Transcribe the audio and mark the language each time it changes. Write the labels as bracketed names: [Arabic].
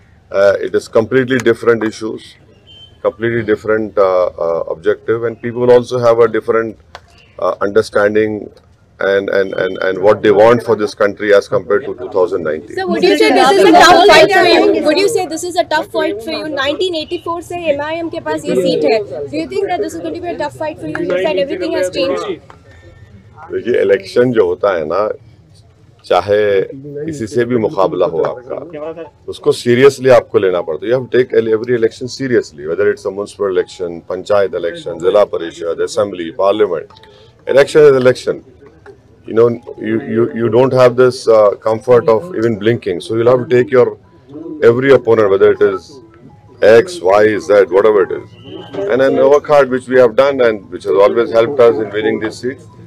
[English] It is completely different issues, completely different objective, and people also have a different understanding and what they want for this country as compared to 2019. So would you say this is a tough fight for you? Would you say this is a tough fight for you? [Hindi] 1984 से MIM के पास ये seat है. [English] Do you think that this is going to be a tough fight for you? You said everything has changed. [Hindi] देखिए election जो होता है ना, चाहे किसी से भी मुकाबला हो आपका, उसको सीरियसली आपको लेना पड़ता है। [English] You have to take every election seriously, whether it's a municipal election, panchayat election, zila parishad, assembly, parliament. Election is election. You know, you don't have this comfort of even blinking, so you'll have to take your every opponent, whether it is X, Y, Z, whatever it is, and then work hard, which we have done and which has always helped us in winning this seat.